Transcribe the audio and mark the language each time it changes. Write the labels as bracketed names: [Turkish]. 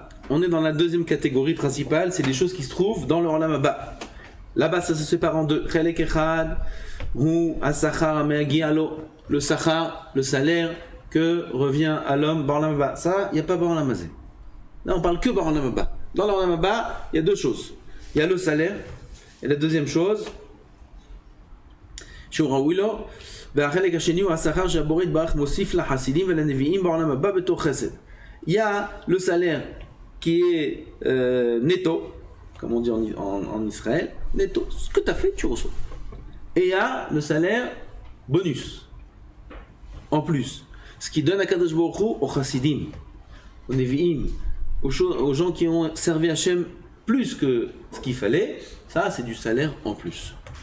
[French] On est dans la deuxième catégorie principale, c'est des choses qui se trouvent dans le Olam Haba. Là-bas, ça se sépare en deux. [Hebrew] Chelek echad, hu asachar hameagi alo, [French] le sachar, le salaire que revient à l'homme Ba'olam Haba. Ça, il n'y a pas Ba'olam Hazé. Là, on parle que Ba'olam Haba. Dans le Olam Haba, il y a deux choses. Il y a le salaire, et la deuxième chose, [Hebrew] Shura'wilo, והחלק השני הוא השכר שהבורא יתברך מוסיף לחסידים ולנביאים בעולם הבא בתור חסד. [French] Il y a le salaire qui est netto, comme on dit en Israël, netto, ce que tu as fait, tu reçois. Et il y a le salaire bonus, en plus, ce qui donne à Kadosh Baruch Hu aux chassidim, aux nevi'im, aux gens qui ont servi Hachem plus que ce qu'il fallait, ça c'est du salaire en plus.